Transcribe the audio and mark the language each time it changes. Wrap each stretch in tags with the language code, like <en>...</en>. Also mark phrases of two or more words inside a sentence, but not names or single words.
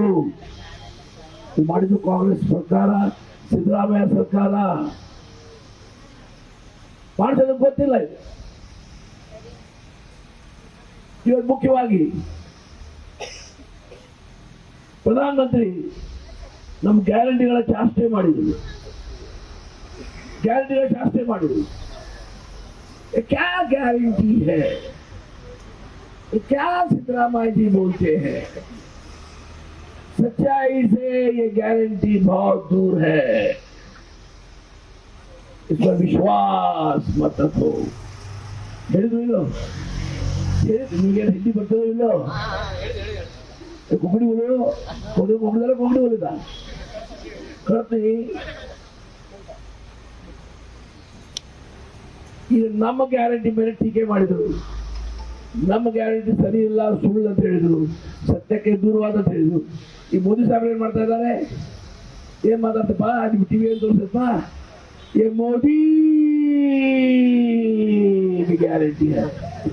<kn>ಮಾಡಿದ್ದು ಕಾಂಗ್ರೆಸ್ ಸರ್ಕಾರ, ಸಿದ್ದರಾಮಯ್ಯ ಸರ್ಕಾರ ಮಾಡಿಸೋದಕ್ಕೆ ಗೊತ್ತಿಲ್ಲ. ಇದು ಇವತ್ತು ಮುಖ್ಯವಾಗಿ ಪ್ರಧಾನಮಂತ್ರಿ ನಮ್ಮ ಗ್ಯಾರಂಟಿಗಳ ಚಾಷ್ಟೆ ಮಾಡಿದ್ರು.</kn> <hi>क्या गारंटी है, क्या सिद्धरामैया जी बोलते हैं? सच्चाई से ये गारंटी बहुत दूर है. इस पर विश्वास मत रखो.</hi> <kn>ನಿಮಗೆ ಹಿಂದಿ ಬರ್ತದೋ ಇಲ್ಲೋ? ಕೊಬ್ಬಡಿ ಕೊಬ್ಬಡಿದ ಕಳ್ತೀನಿ. ಈಗ ನಮ್ಮ ಗ್ಯಾರಂಟಿ ಮೇಲೆ ಟೀಕೆ ಮಾಡಿದ್ರು. ನಮ್ಮ ಗ್ಯಾರಂಟಿ ಸರಿ ಇಲ್ಲ, ಸುಳ್ಳು ಅಂತ ಹೇಳಿದ್ರು, ಸತ್ಯಕ್ಕೆ ದೂರವಾದ ಅಂತ ಹೇಳಿದ್ರು. ಈ ಮೋದಿ ಸಾಹೇಬ್ ಏನ್ ಮಾಡ್ತಾ ಇದ್ದಾರೆ? ಏನ್ ಮಾತಾಡ್ತಪ್ಪ ನಿಮ್ ಟಿವಿ ಏನ್ ತೋರಿಸಪ್ಪ?</kn> <hi>ये मोदी की गारंटी है.</hi>